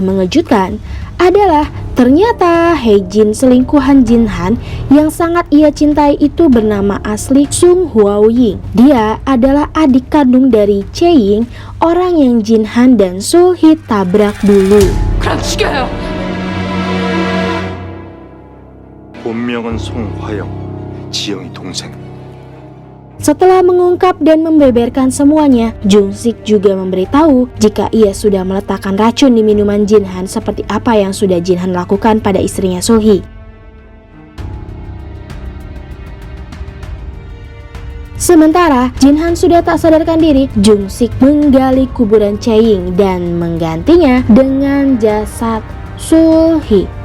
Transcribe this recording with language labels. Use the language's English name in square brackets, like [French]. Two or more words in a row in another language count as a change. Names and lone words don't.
[Indonesian] mengejutkan adalah ternyata Hae-jin selingkuhan Jin Han yang sangat ia cintai itu bernama asli Sung Hwao-ying. Dia adalah adik kandung dari Chae-ying, orang yang Jin Han dan Sul-hee tabrak dulu. [Korean] 그럼 죽여요. 본명은 송화영, 지영이 동생. [Indonesian] Setelah mengungkap dan membeberkan semuanya, Jung Sik juga memberitahu jika ia sudah meletakkan racun di minuman Jin Han seperti apa yang sudah Jin Han lakukan pada istrinya Sul-hee. Sementara Jin Han sudah tak sadarkan diri, Jung Sik menggali kuburan Chae-ying dan menggantinya dengan jasad Sul-hee.